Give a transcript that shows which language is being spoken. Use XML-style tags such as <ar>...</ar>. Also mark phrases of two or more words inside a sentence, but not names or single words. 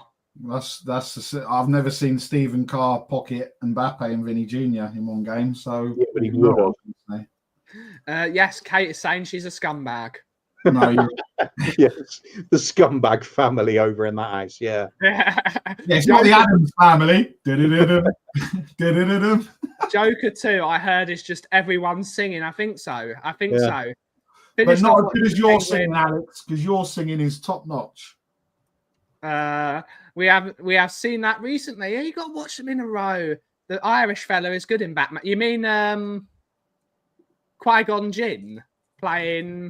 <en>I've never seen Stephen Carr pocket Mbappe and Vinny Jr. in one game, so yeah, but he would have. Yes, Kate is saying she's a scumbag. No, you're, Yes, the scumbag family over in that house. Yeah. yeah, it's not the Adams family. Du-du-du-dum. Du-du-du-dum. Joker 2, I heard, is just everyone singing. I think so. I think Yeah. so. But Finished not off as what good as you your came singing, Alex, because your singing is top notch. with. We have seen that recently. Yeah, you got to watch them in a row. The Irish fella is good in Batman. You mean Qui-Gon Jinn playing?</en>